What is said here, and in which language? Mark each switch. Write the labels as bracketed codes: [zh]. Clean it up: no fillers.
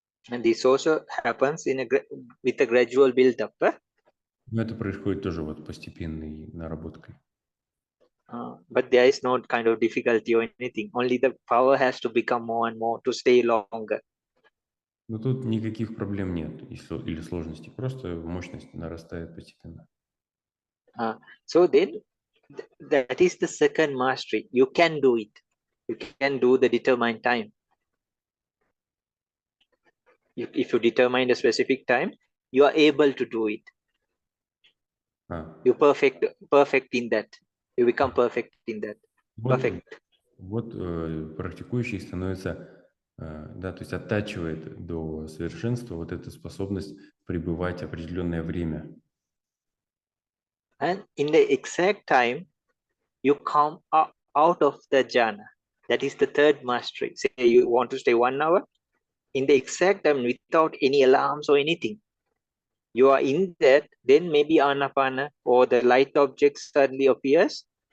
[en] And this also happens with a gradual build-up. [ru] Но это происходит тоже вот постепенной наработкой. [en] But there is no kind of difficulty or anything. Only the power has to become more and more to stay longer. [ru] Но тут никаких проблем нет или сложностей, просто мощность нарастает постепенно. [en] So then, that is the second mastery. You can do it. You can do the determined time. If you determine a specific time, you are able to do it. You perfect in that. You become perfect in that. Perfect. [ru] Вот практикующий становится, да, то есть оттачивает до совершенства вот эту способность пребывать определенное время. [en] And in the exact time, you come out of the jhana. That is the third mastery. Say you want to stay 1 hour, in the exact time, without any alarms or anything. You are in that, then maybe anapana or the light object suddenly appears.